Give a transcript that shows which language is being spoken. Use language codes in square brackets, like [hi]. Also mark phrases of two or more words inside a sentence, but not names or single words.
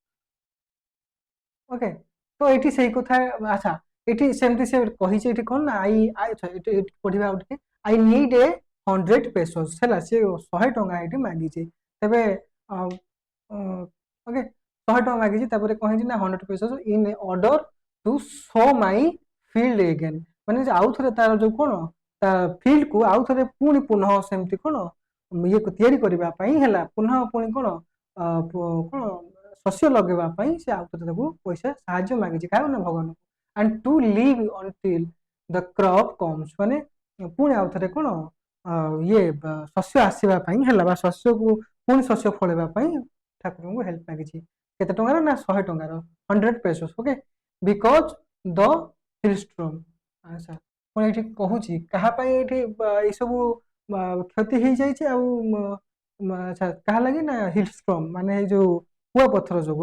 [or] ଓକେ, ତ ଏଠି ସେଇ କଥା। ଆଚ୍ଛା, ଏଠି ସେମିତି ସେ କହିଛି ଏଠି କଣ ନା ଏଠି ପଢିବା ଆଉ ଟିକେ। [en] I need a 100 pesos [or] ହେଲା, ସେ 100 ଟଙ୍କା ଏଠି ମାଗିଛି। ତେବେ ଓକେ 100 ଟଙ୍କା ମାଗିଛି, ତାପରେ କଣ ହେଇଛି ନା [en] 100 pesos in order to sow my field again, [or] ମାନେ ଆଉ ଥରେ ତାର ଯୋଉ କଣ ତା ଫିଲ୍ଡ କୁ ଆଉ ଥରେ ପୁଣି ପୁନଃ ସେମିତି କଣ ଇଏ ତିଆରି କରିବା ପାଇଁ ହେଲା, ପୁନଃ ପୁଣି କଣ କଣ ଶସ୍ୟ ଲଗେଇବା ପାଇଁ ସେ ଆଉ ଥରେ ତାକୁ ପଇସା ସାହାଯ୍ୟ ମାଗିଛି। କାହାକୁ ନା ଭଗବାନଙ୍କୁ। [en] and to live until the crop comes, [or] ମାନେ ପୁଣି ଆଉ ଥରେ କଣ ଇଏ ଶସ୍ୟ ଆସିବା ପାଇଁ ହେଲା, ବା ଶସ୍ୟକୁ ପୁଣି ଶସ୍ୟ ଫଳେଇବା ପାଇଁ ଠାକୁରଙ୍କୁ ହେଲ୍ପ ମାଗିଛି। କେତେ ଟଙ୍କାର ନା 100 ଟଙ୍କାର 100 pesos। ଓକେ, [en] because the hailstorm. [or] ଆଚ୍ଛା, ପୁଣି ଏଠି କହୁଛି କାହା ପାଇଁ ଏଠି ଏଇ ସବୁ କ୍ଷତି ହେଇଯାଇଛି ଆଉ ଆଚ୍ଛା କାହା ଲାଗି ନା ହିଲଷ୍ଟ୍ରମ ମାନେ ଏଇ ଯୋଉ କୁଆପଥର ଯୋଗୁ।